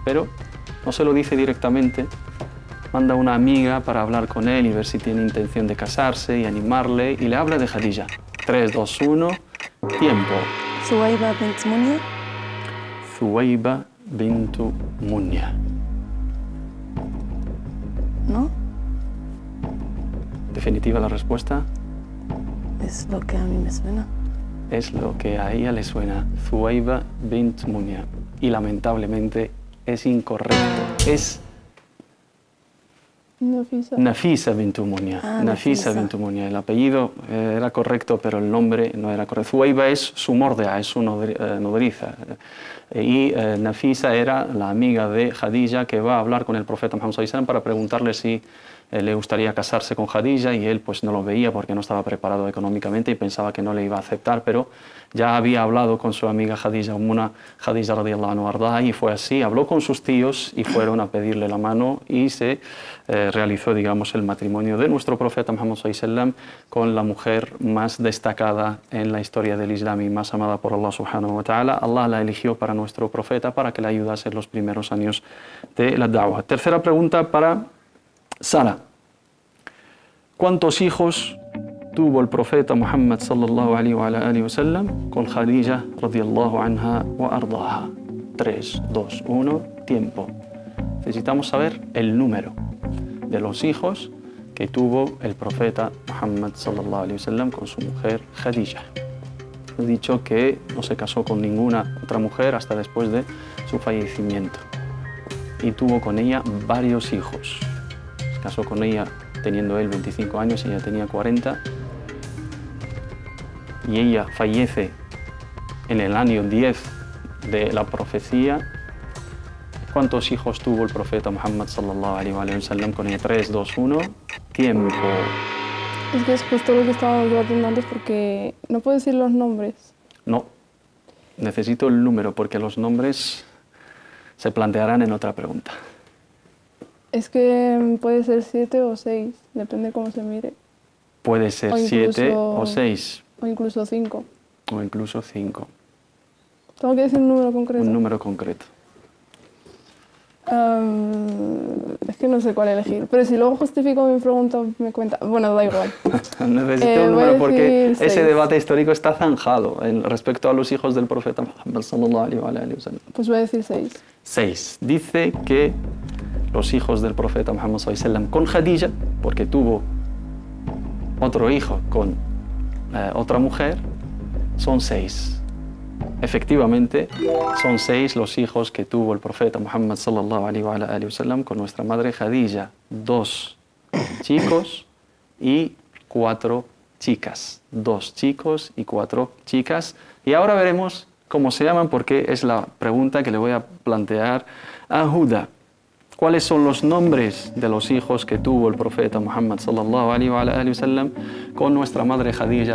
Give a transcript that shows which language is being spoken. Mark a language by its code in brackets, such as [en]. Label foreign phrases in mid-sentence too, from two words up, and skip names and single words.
[es] Pero no se lo dice directamente, manda una amiga para hablar con él y ver si tiene intención de casarse y animarle, y le habla de Khadija. 3, 2, 1, tiempo. Thuwayba bint Munya. Thuwayba bint Munya. ¿No? ¿Definitiva la respuesta? Es lo que a mí me suena. Es lo que a ella le suena. Thuwayba bint Munya. Y lamentablemente es incorrecto. Es Nafisa bint Umunya. Ah, Nafisa Nafisa. bint Umunya. El apellido era correcto, pero el nombre no era correcto. Thuwayba es su mordea, es su nodriza. Y Nafisa era la amiga de Khadija que va a hablar con el profeta Muhammad [ar] صلى الله عليه وسلم [es] para preguntarle si le gustaría casarse con Khadija, y él pues no lo veía porque no estaba preparado económicamente y pensaba que no le iba a aceptar, pero ya había hablado con su amiga Khadija, Khadija [ar] رضي الله عنها أرضاها, [es] y fue así, habló con sus tíos y fueron a pedirle la mano y se realizó, digamos, el matrimonio de nuestro profeta Muhammad [ar] صلى الله عليه وسلم [es] con la mujer más destacada en la historia del Islam y más amada por [ar] الله سبحانه وتعالى. [es] Allah la eligió para nuestro profeta para que le ayudase en los primeros años de la da'wah. Tercera pregunta para Sara. ¿Cuántos hijos tuvo el profeta Muhammad [ar] صلى الله عليه وسلم [es] con Khadija [ar] رضي الله عنها وأرضاها? [es] 3, 2, 1, tiempo. Necesitamos saber el número de los hijos que tuvo el profeta Muhammad [ar] صلى الله عليه وسلم [es] con su mujer Khadija. He dicho que no se casó con ninguna otra mujer hasta después de su fallecimiento y tuvo con ella varios hijos. Se casó con ella teniendo él 25 años, ella tenía 40, y ella fallece en el año 10 de la profecía. ¿Cuántos hijos tuvo el profeta Muhammad [ar] صلى الله عليه وسلم [es] con ella? 3, 2, 1, tiempo. Es que es justo lo que estábamos debatiendo antes porque no puedo decir los nombres. No, necesito el número porque los nombres se plantearán en otra pregunta. Es que puede ser 7 o 6, depende cómo se mire. Puede ser 7 o 6 O incluso 5. o incluso 5. Tengo que decir un número concreto. Un número concreto. Es que no sé cuál elegir. Pero si luego justifico mi pregunta, me cuenta. Bueno, da igual. Necesito un voy a número porque decir ese 6. debate histórico está zanjado respecto a los hijos del profeta Muhammad [ar] صلى الله عليه وسلم. [es] Pues voy a decir 6. 6. Dice que los hijos del profeta Muhammad [ar] صلى الله عليه وسلم [es] con Khadija, porque tuvo otro hijo con otra mujer, son 6. Efectivamente, son 6 los hijos que tuvo el profeta Muhammad [ar] صلى الله عليه وسلم [es] con nuestra madre Khadija. 2 chicos y 4 chicas. 2 chicos y 4 chicas. Y ahora veremos cómo se llaman, porque es la pregunta que le voy a plantear a Huda. ¿Cuáles son los nombres de los hijos que tuvo el profeta Muhammad [ar] صلى الله عليه وسلم [es] con nuestra madre Khadija?